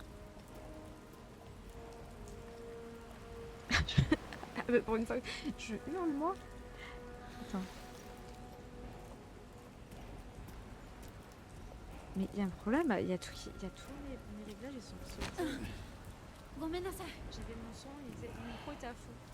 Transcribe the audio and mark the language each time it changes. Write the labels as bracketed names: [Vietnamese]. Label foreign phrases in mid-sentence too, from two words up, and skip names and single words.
[French] Ah, mais pour une fois, je hurle moi. Attends. Mais il y a un problème, il y a tous mes réglages, ils sont sautés. [Japanese] ごめんなさい。 [French] J'avais mon son, mon micro était à fond.